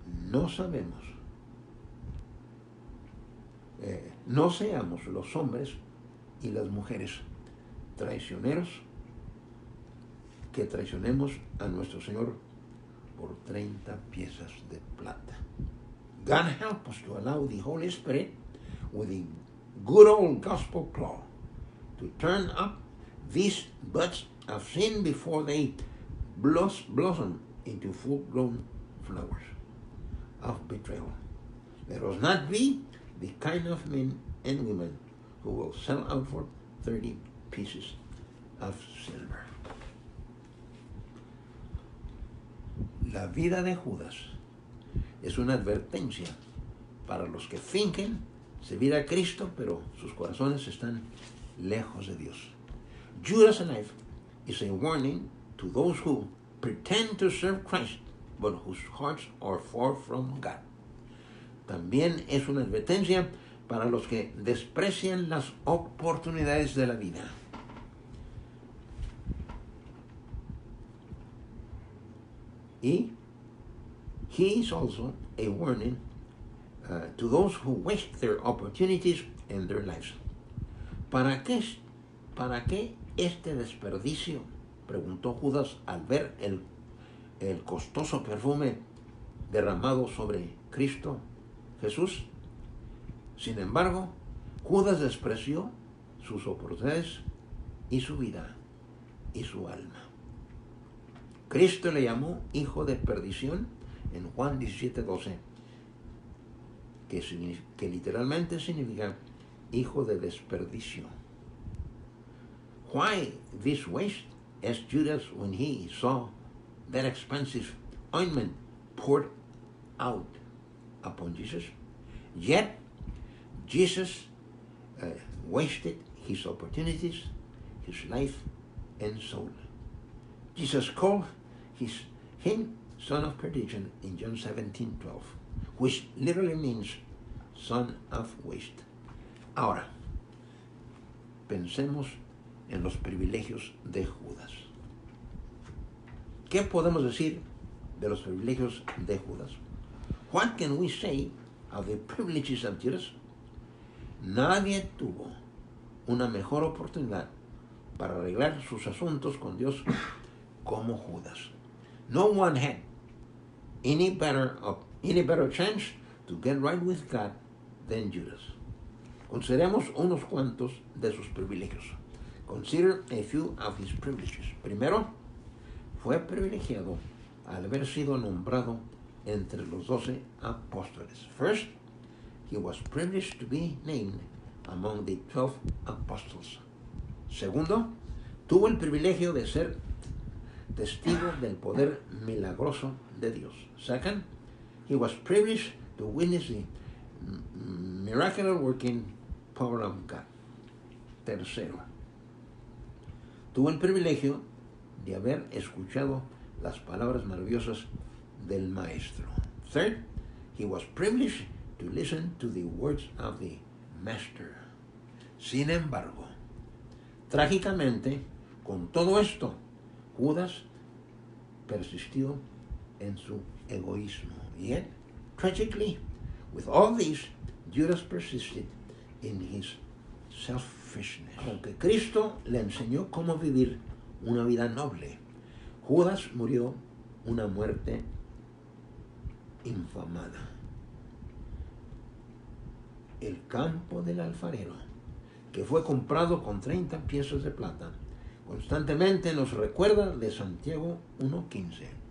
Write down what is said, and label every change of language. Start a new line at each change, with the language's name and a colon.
Spanish: No sabemos, no seamos los hombres y las mujeres traicioneros que traicionemos a nuestro Señor por 30 piezas de plata.
English: God help us to allow the Holy Spirit with the good old gospel claw to turn up these buds of sin before they blossom into full-grown flowers of betrayal. Let us not be the kind of men and women who will sell out for 30 pieces of silver.
Spanish: La vida de Judas es una advertencia para los que fingen servir a Cristo, pero sus corazones están lejos de Dios.
English: Judas' life is a warning to those who pretend to serve Christ, but whose hearts are far from God.
Spanish: También es una advertencia para los que desprecian las oportunidades de la vida.
English: Y he is also a warning to those who waste their opportunities and their lives.
Spanish: ¿Para qué este desperdicio?, preguntó Judas al ver el costoso perfume derramado sobre Cristo Jesús. Sin embargo, Judas despreció sus oportunidades y su vida y su alma. Cristo le llamó hijo de perdición en Juan 17:12, que literalmente significa hijo de desperdicio.
English: Why this waste? Asked Judas when he saw that expensive ointment poured out upon Jesus. Yet Jesus wasted his opportunities, his life and soul. Jesus called him son of perdition in John 17:12, which literally means son of waste.
Spanish: Ahora, pensemos en los privilegios de Judas. ¿Qué podemos decir de los privilegios de Judas?
English: What can we say of the privileges of Judas?
Spanish: Nadie tuvo una mejor oportunidad para arreglar sus asuntos con Dios como Judas.
English: No one had any better chance to get right with God than Judas.
Spanish: Consideremos unos cuantos de sus privilegios.
English: Consider a few of his privileges.
Spanish: Primero, fue privilegiado al haber sido nombrado entre los 12 apóstoles.
English: First, he was privileged to be named among the 12 apostles.
Spanish: Segundo, tuvo el privilegio de ser testigo del poder milagroso de Dios.
English: Second, he was privileged to witness the miraculous working power of God.
Spanish: Tercero, tuvo el privilegio de haber escuchado las palabras maravillosas del Maestro.
English: Third, he was privileged to listen to the words of the Master.
Spanish: Sin embargo, trágicamente, con todo esto, Judas persistió en su egoísmo.
English: Yet, tragically, with all this, Judas persisted in his selfishness.
Spanish: Aunque Cristo le enseñó cómo vivir una vida noble, Judas murió una muerte infamada. el campo del alfarero, que fue comprado con 30 piezas de plata, constantemente nos recuerda de Santiago 1:15.